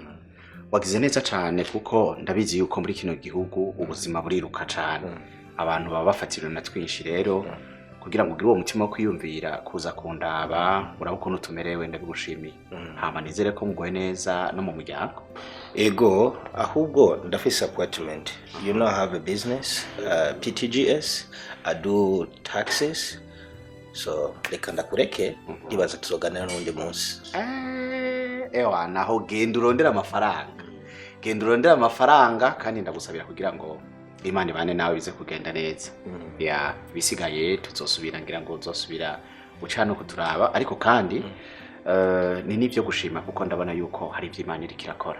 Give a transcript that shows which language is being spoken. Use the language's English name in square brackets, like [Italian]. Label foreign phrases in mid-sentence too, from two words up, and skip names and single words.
[Rundi] Wagize neza cyane kuko ndabizi yuko muri kino gihugu ubuzima buriruka cyane. Abantu baba bafatiriwe na twinshi rero kugira ngo ugire uwo mutima wo kwiyumvira kuza kundaba urabona utumerewe ndabigushimiye. Hama nizere ko mugoye neza no mu muryango. Ego, ahubwo ndafise appointment. [English] You know I have a business, PTGS. I do taxes. [Rundi] So reka ndakureke ndibaza tuzoganira n'undi munsi. Ewa naho genda urondera amafaranga. Genda urondera amafaranga kandi ndagusabira kugira ngo Imana ibane nawe bize kugenda neza. Ya bisigaye tuzosubira ngira ngo uzosubira ucana kuturaba ariko kandi ni nivyo gushima kuko ndabona yuko hari ivyo Imana iriko irakora.